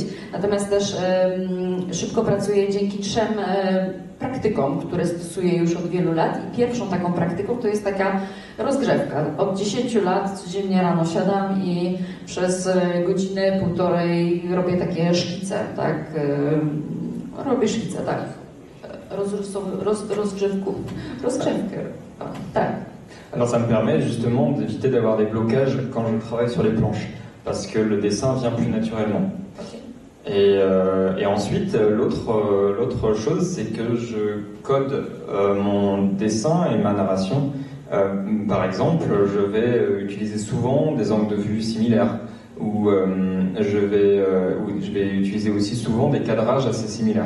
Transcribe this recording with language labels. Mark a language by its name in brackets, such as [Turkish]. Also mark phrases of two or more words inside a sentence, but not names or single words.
[Polish] Natomiast też szybko pracuję dzięki 3 praktykom, które stosuję już od wielu lat, i pierwszą taką praktyką to jest taka rozgrzewka. Od 10 lat codziennie rano siadam i przez godzinę, 1,5 robię takie szkice, tak? Robię szkice, tak. Rozgrzewkę. Tak. [French] Alors ça me permet justement d'éviter d'avoir des blocages quand je travaille sur les planches, parce que le dessin vient plus naturellement. Okay. Et ensuite, l'autre chose, c'est que je code mon dessin et ma narration. Par exemple, je vais utiliser souvent des angles de vue similaires, ou je vais utiliser aussi souvent des cadrages assez similaires.